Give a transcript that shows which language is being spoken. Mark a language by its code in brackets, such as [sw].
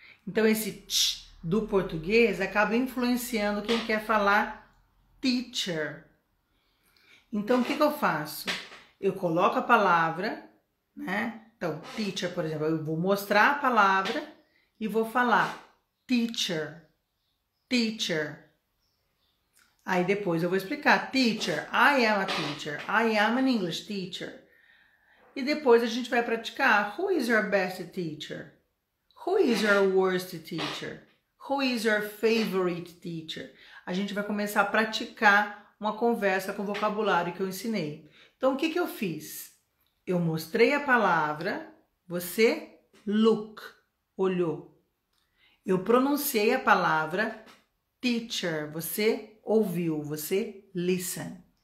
[pt] Então esse t do português acaba influenciando quem quer falar teacher. Então o que eu faço? Eu coloco a palavra, né? Então, teacher, por exemplo, eu vou mostrar a palavra e vou falar teacher, teacher. Aí depois eu vou explicar, [en] teacher, I am a teacher, I am an English teacher. [pt] E depois a gente vai praticar, [en] who is your best teacher? Who is your worst teacher? Who is your favorite teacher? [pt] a gente vai começar a praticar uma conversa com o vocabulário que eu ensinei. Então, o que que eu fiz? Eu mostrei a palavra, você look, olhou. Eu pronunciei a palavra teacher, você ouviu, você listen.